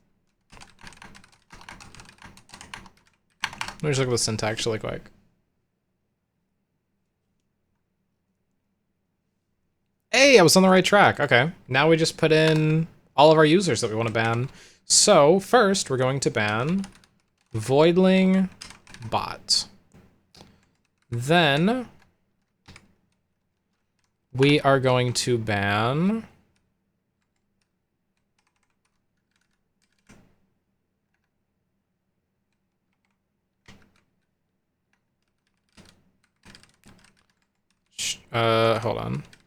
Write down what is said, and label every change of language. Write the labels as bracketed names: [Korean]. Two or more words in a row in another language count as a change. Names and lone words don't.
[English] Let me just look at the syntax really quick. Hey, I was on the right track. Okay, now we just put in all of our users that we want to ban. So first, we're going to ban voidling bot. Then we are going to ban hold on.